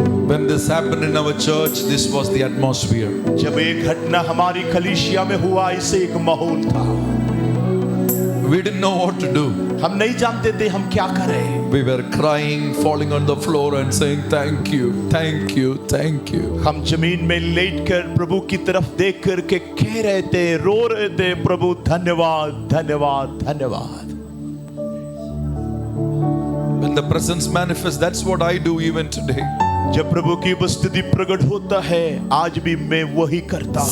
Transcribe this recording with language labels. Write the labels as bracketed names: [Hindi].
[English] When this happened in our church, this was the atmosphere. [Hindi] जब एक घटना हमारी कलीसिया में हुआ, इसे एक माहौल था. [English] We didn't know what to do. [Hindi] हम नहीं जानते थे हम क्या करें. [English] We were crying, falling on the floor and saying, thank you, thank you, thank you. [Hindi] हम जमीन में लेटकर प्रभु की तरफ देख कर के कह रहे थे, रो रहे थे, प्रभु धन्यवाद, धन्यवाद, धन्यवाद। [English] When the presence manifests, that's what I do even today. [Hindi] जब प्रभु की उपस्थिति प्रकट होता है, आज भी मैं वही करता हूँ।